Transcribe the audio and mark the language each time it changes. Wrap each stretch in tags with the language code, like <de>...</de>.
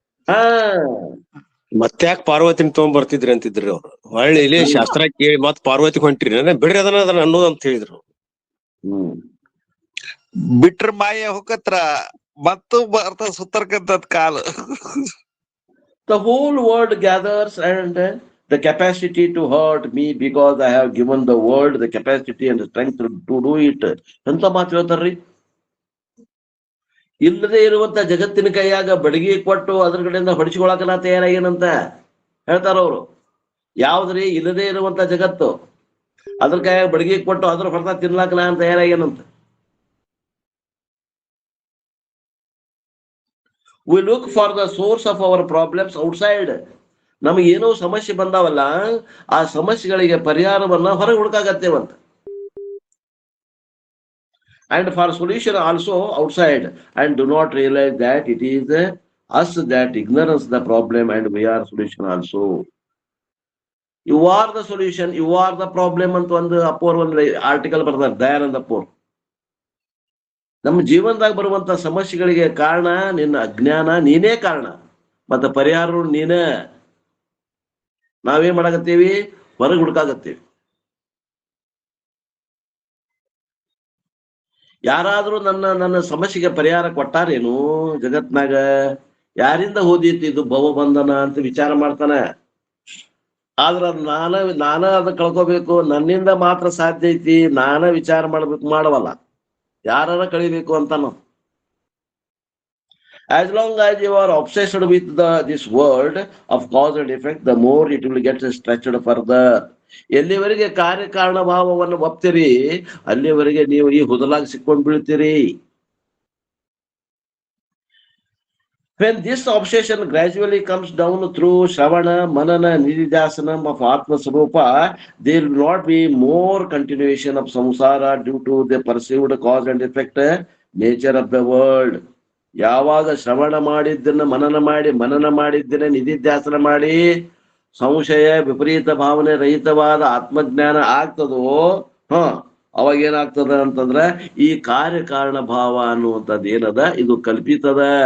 <kn>ಹಾ ಮತ್ತ್ಯಾಕ್ ಪಾರ್ವತಿನ ತಗೊಂಡ್ ಬರ್ತಿದ್ರಿ ಅಂತಿದ್ರಿ ಅವ್ರು. ಹೊಳ್ಳಿ ಇಲ್ಲಿ ಶಾಸ್ತ್ರ ಕೇಳಿ ಮತ್ ಪಾರ್ವತಿ ಹೊಂಟಿರಿ ಬಿಡ್ರಿ ಅದನ್ನ ಅನ್ನೋದು ಅಂತ ಹೇಳಿದ್ರು. ಬಿಟ್ರ ಮಾಯ ಹೊಕತ್ರ ಮತ್ತು ಬರ್ತ ಸುತ್ತರ್ಕಂತದ್ ಕಾಲ.</kn> <en>The whole world gathers and the capacity to hurt me because I have given the world the capacity and the strength to do it.</en> <kn>ಎಂತ ಮಾತು ಹೇಳ್ತಾರ್ರಿ. ಇಲ್ಲದೆ ಇರುವಂತ ಜಗತ್ತಿನ ಕೈಯಾಗ ಬಡಗಿ ಕೊಟ್ಟು ಅದ್ರ ಕಡೆಯಿಂದ ಹೊಡಿಸ್ಕೊಳಕ ನಾ ತಯಾರಾಗೇನಂತ ಹೇಳ್ತಾರ ಅವ್ರು. ಯಾವ್ದ್ರಿ? ಇಲ್ಲದೆ ಇರುವಂತ ಜಗತ್ತು, ಅದ್ರ ಕೈಯಾಗ ಬಡಗಿ ಕೊಟ್ಟು ಅದ್ರ ಹೊರತ ತಿನ್ಲಾಕ ನಾ ತಯಾರಾಗೇನಂತ.</kn> <en>We look for the source of our problems outside.</en> <kn>ನಮಗೆ ಏನೋ ಸಮಸ್ಯೆ ಬಂದಾವಲ್ಲ, ಆ ಸಮಸ್ಯೆಗಳಿಗೆ ಪರಿಹಾರವನ್ನ ಹೊರಗೆ ಹುಡುಕಾಗತ್ತೇವಂತ.</kn> <en>And for solution also outside, and do not realize that it is us that ignorance the problem and we are solution also. You are the solution, you are the problem</en> <kn>ಅಂತ ಒಂದು ಅಪ್ಪೋರ್ ಒಂದು article ಬರ್ದಾರ, ದಯಾನಂದ ಅಪ್ಪೋರ್. ನಮ್ಮ ಜೀವನದಾಗ ಬರುವಂತ ಸಮಸ್ಯೆಗಳಿಗೆ ಕಾರಣ ನಿನ್ನ ಅಜ್ಞಾನ, ನೀನೇ ಕಾರಣ. ಮತ್ತೆ ಪರಿಹಾರ ನೀನೇ. ನಾವೇನ್ ಮಾಡಾಕತ್ತೀವಿ? ಹೊರಗೆ ಹುಡುಕಾಗತ್ತೀವಿ. ಯಾರಾದ್ರೂ ನನ್ನ ಸಮಸ್ಯೆಗೆ ಪರಿಹಾರ ಕೊಟ್ಟಾರೇನು ಜಗತ್ನಾಗ? ಯಾರಿಂದ ಹೋದೀತಿ ಇದು ಭವಬಂಧನ ಅಂತ ವಿಚಾರ ಮಾಡ್ತಾನ. ಆದ್ರ ನಾನ ಅದ ಕಳ್ಕೋಬೇಕು, ನನ್ನಿಂದ ಮಾತ್ರ ಸಾಧ್ಯ ಐತಿ, ನಾನ ವಿಚಾರ ಮಾಡ್ಬೇಕು, ಮಾಡವಲ್ಲ. ಯಾರ ಕಳಿಬೇಕು ಅಂತ ನಾವು.</kn> <en>As long as you are obsessed with this world of cause and effect, the more it will get stretched further.</en> <kn>ಎಲ್ಲಿವರೆಗೆ ಕಾರ್ಯಕಾರಣ ಭಾವವನ್ನು ಒಪ್ತೀರಿ ಅಲ್ಲಿವರೆಗೆ ನೀವು ಈ ಹುದಲಾಗಿ ಸಿಕ್ಕೊಂಡು ಬೀಳ್ತೀರಿ.</kn> <en>When this obsession gradually comes down through Shravana, Manana, Nididhasanam of Atma Swarupa, there will not be more continuation of samsara due to the perceived cause and effect nature of the world.</en> <kn>ಯಾವಾಗ ಶ್ರವಣ ಮಾಡಿದ್ದನ್ನ ಮನನ ಮಾಡಿದ್ದನ್ನ ನಿಧಿಧ್ಯಾಸನ ಮಾಡಿ ಸಂಶಯ ವಿಪರೀತ ಭಾವನೆ ರಹಿತವಾದ ಆತ್ಮಜ್ಞಾನ ಆಗ್ತದೋ, ಅವಾಗ ಏನಾಗ್ತದ ಅಂತಂದ್ರ ಈ ಕಾರ್ಯಕಾರಣ ಭಾವ ಅನ್ನುವಂಥದ್ದು ಏನದ ಇದು ಕಲ್ಪಿತದ.</kn>